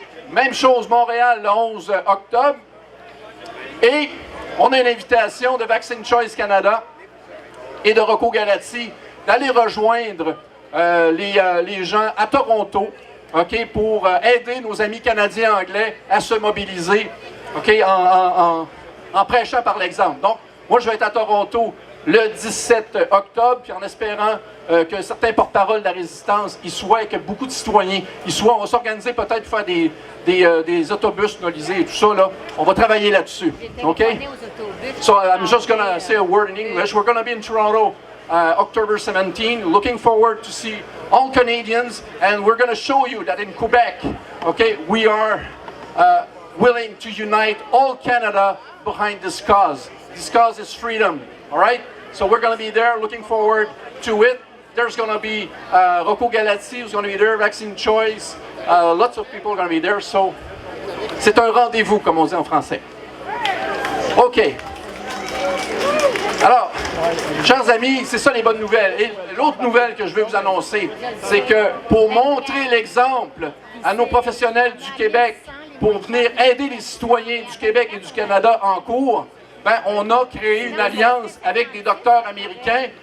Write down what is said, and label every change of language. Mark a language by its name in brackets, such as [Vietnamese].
[French] Même chose, Montréal, le 11 octobre. Et on a une invitation de Vaccine Choice Canada et de Rocco Galati d'aller rejoindre les gens à Toronto, OK, pour aider nos amis canadiens anglais à se mobiliser, OK, en prêchant par l'exemple. Donc, moi, je vais être à Toronto le 17 octobre, puis en espérant que certains porte-parole de la résistance y soient et que beaucoup de citoyens y soient. On va s'organiser peut-être pour faire des autobus nolisés et tout ça, là. On va travailler là-dessus. OK? [English] So I'm just going to say a word in English. We're going to be in Toronto October 17. Looking forward to see all Canadians, and we're going to show you that in Quebec, okay, we are willing to unite all Canada behind this cause. This cause is freedom. All right? So we're going to be there, looking forward to it. There's going to be Rocco Galati who's going to be there, Vaccine Choice. Lots of people are going to be there. [French] So c'est un rendez-vous, comme on dit en français. OK. Alors, chers amis, c'est ça les bonnes nouvelles. Et l'autre nouvelle que je vais vous annoncer, c'est que pour montrer l'exemple à nos professionnels du Québec, pour venir aider les citoyens du Québec et du Canada en cours, ben, on a créé une alliance avec des docteurs américains.